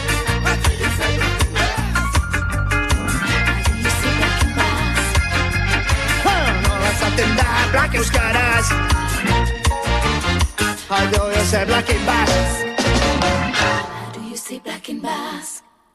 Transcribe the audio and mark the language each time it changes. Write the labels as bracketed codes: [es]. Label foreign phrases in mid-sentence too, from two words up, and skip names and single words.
[eu] nola zaten da Black Euskaraz [en] How do you say Black in Basque? How do you say Black in Basque?